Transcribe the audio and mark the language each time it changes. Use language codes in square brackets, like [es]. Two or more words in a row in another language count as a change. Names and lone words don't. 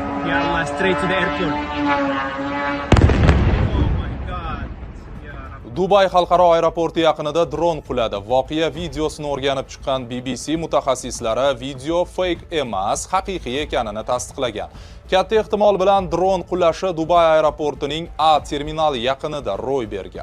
[en] Yalla, straight to the airport. Oh my god. [uz] Dubay xalqaro aeroporti yaqinida dron quladi. Voqea videosini o'rganib chiqqan BBC mutaxassislari video fake emas, haqiqiy ekanini tasdiqlagan. Katta ehtimol bilan dron qulashi Dubay aeroportining A terminali yaqinida ro'y bergan.